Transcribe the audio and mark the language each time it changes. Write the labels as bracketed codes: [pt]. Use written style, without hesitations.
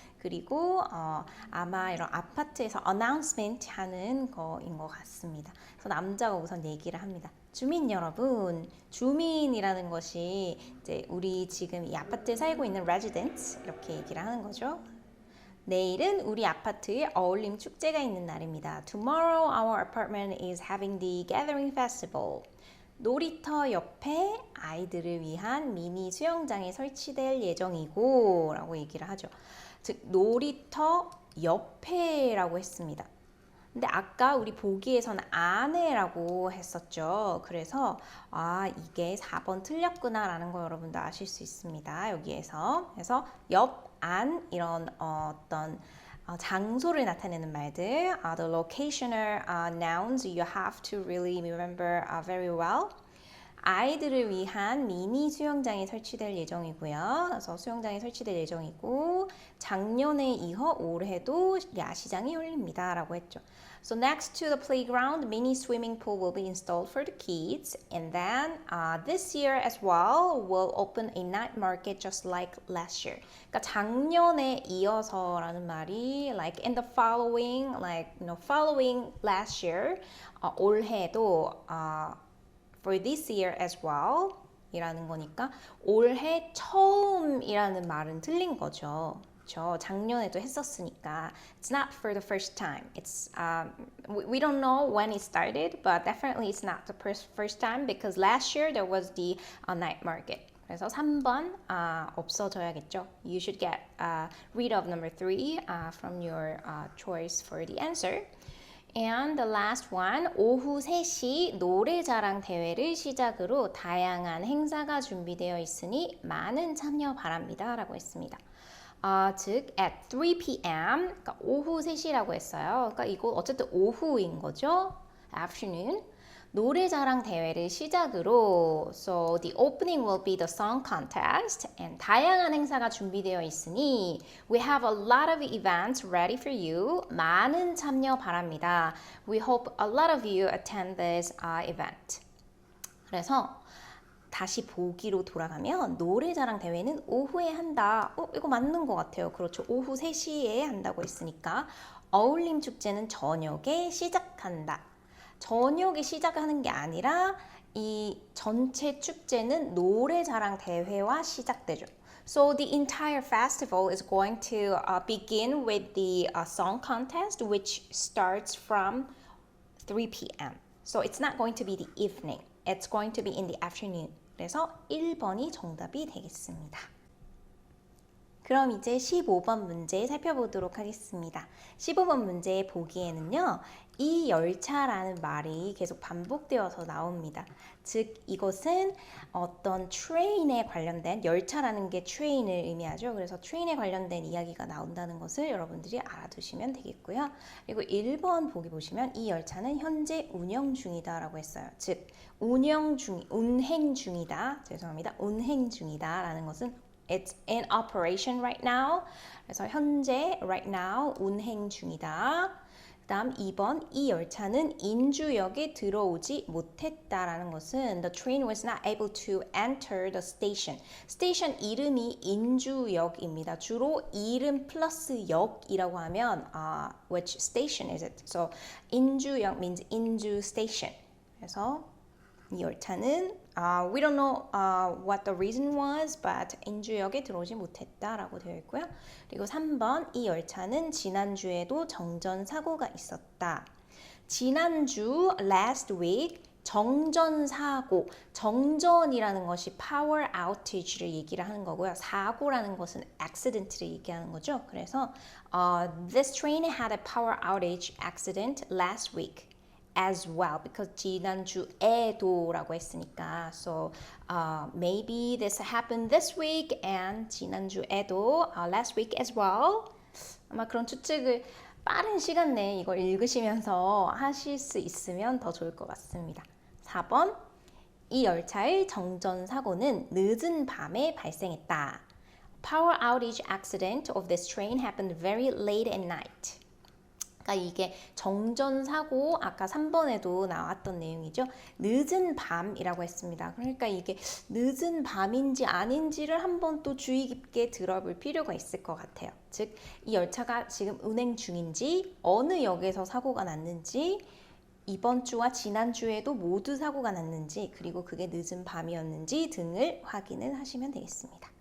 [ko] 그리고 아마 이런 아파트에서 announcement 하는 거인 것 같습니다. 그래서 남자가 우선 얘기를 합니다. 주민 여러분, 주민이라는 것이 이제 우리 지금 이 아파트에 살고 있는 residents 이렇게 얘기를 하는 거죠. 내일은 우리 아파트에 어울림 축제가 있는 날입니다. [en] Tomorrow our apartment is having the gathering festival. [ko] 놀이터 옆에 아이들을 위한 미니 수영장이 설치될 예정이고 라고 얘기를 하죠. 즉 놀이터 옆에라고 했습니다. 근데 아까 우리 보기에서는 안에라고 했었죠. 그래서 이게 4번 틀렸구나 라는 거 여러분도 아실 수 있습니다. 여기에서. 그래서 옆, 안 이런 어떤 장소를 나타내는 말들, [en] the locational nouns you have to really remember very well. [ko] 아이들을 위한 미니 수영장이 설치될 예정이고요. 그래서 수영장이 설치될 예정이고 작년에 이어 올해도 야시장이 열립니다. 라고 했죠. [en] So next to the playground, mini swimming pool will be installed for the kids. And then this year as well, we'll open a night market just like last year. [ko] 그러니까 작년에 이어서라는 말이 [en] like in the following, like following last year, [ko] 올해도 [en] for this year as well [ko] 이라는 거니까 올해 처음이라는 말은 틀린 거죠. 그렇죠? 작년에도 했었으니까 [en] it's not for the first time. It's we don't know when it started, but definitely it's not the first time because last year there was the night market. [ko] 그래서 3번 없어져야겠죠. [en] You should get rid of number 3 from your choice for the answer. And the last one, [ko] 오후 3시 노래자랑 대회를 시작으로 다양한 행사가 준비되어 있으니 많은 참여 바랍니다. 라고 했습니다. 즉, [en] at 3 p.m. [ko] 그러니까 오후 3시라고 했어요. 그러니까 이거 어쨌든 오후인 거죠. [en] afternoon. [ko] 노래자랑 대회를 시작으로 [en] so the opening will be the song contest and [ko] 다양한 행사가 준비되어 있으니 [en] we have a lot of events ready for you. [ko] 많은 참여 바랍니다. [en] We hope a lot of you attend this event. [ko] 그래서 다시 보기로 돌아가면 노래자랑 대회는 오후에 한다. 이거 맞는 것 같아요. 그렇죠. 오후 3시에 한다고 했으니까 어울림 축제는 저녁에 시작한다. 저녁에 시작하는 게 아니라 이 전체 축제는 노래자랑 대회와 시작되죠. [en] So the entire festival is going to begin with the song contest, which starts from 3 p.m. So it's not going to be the evening. It's going to be in the afternoon. [ko] 그래서 1번이 정답이 되겠습니다. 그럼 이제 15번 문제 살펴보도록 하겠습니다. 15번 문제 보기에는요. 이 열차라는 말이 계속 반복되어서 나옵니다. 즉 이것은 어떤 트레인에 관련된 열차라는 게 트레인을 의미하죠. 그래서 트레인에 관련된 이야기가 나온다는 것을 여러분들이 알아두시면 되겠고요. 그리고 1번 보기 보시면 이 열차는 현재 운영 중이다 라고 했어요. 즉 운행 중이다. 죄송합니다. 운행 중이다 라는 것은 [en] It's in operation right now. [ko] 그래서 현재 [en] right now [ko] 운행 중이다. 다음 2번 이 열차는 인주역에 들어오지 못했다라는 것은 [en] the train was not able to enter the station. [ko] 스테이션 이름이 인주역입니다. 주로 이름 플러스 역이라고 하면 [en] which station is it? So 인주역 means 인주 station. [ko] 그래서 이 열차는 [en] we don't know what the reason was, but [ko] 인주역에 들어오지 못했다라고 되어 있고요. 그리고 3번 이 열차는 지난주에도 정전 사고가 있었다. 지난주 last week 정전 사고, 정전이라는 것이 power outage를 얘기를 하는 거고요. 사고라는 것은 accident를 얘기하는 거죠. [en] 그래서 this train had a power outage accident last week. as well because [ko] 지난주에도 라고 했으니까 [en] so maybe this happened this week and [ko] 지난주에도 [en] last week as well [ko] 아마 그런 추측을 빠른 시간 내에 이걸 읽으시면서 하실 수 있으면 더 좋을 것 같습니다. 4번 이 열차의 정전 사고는 늦은 밤에 발생했다. [en] Power outage accident of this train happened very late at night. [ko] 그러니까 이게 정전사고 아까 3번에도 나왔던 내용이죠. 늦은 밤이라고 했습니다. 그러니까 이게 늦은 밤인지 아닌지를 한번 또 주의 깊게 들어볼 필요가 있을 것 같아요. 즉, 이 열차가 지금 운행 중인지, 어느 역에서 사고가 났는지, 이번 주와 지난 주에도 모두 사고가 났는지, 그리고 그게 늦은 밤이었는지 등을 확인을 하시면 되겠습니다.